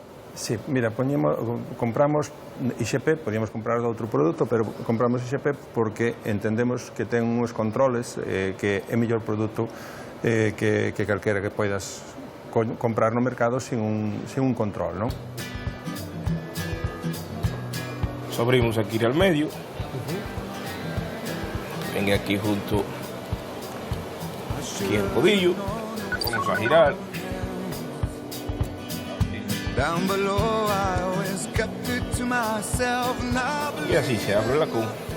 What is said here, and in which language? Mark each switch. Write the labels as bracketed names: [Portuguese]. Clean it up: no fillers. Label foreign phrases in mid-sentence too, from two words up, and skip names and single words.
[Galician] Sí, mira, compramos IXP, podíamos comprar outro produto, pero compramos IXP porque entendemos que ten uns controles que é mellor produto que calquera que poidas comprar no mercado sin un control, non? [Spanish] Abrimos aquí al medio. Venga aquí junto aquí el codillo, vamos a girar y así se abre el lacón.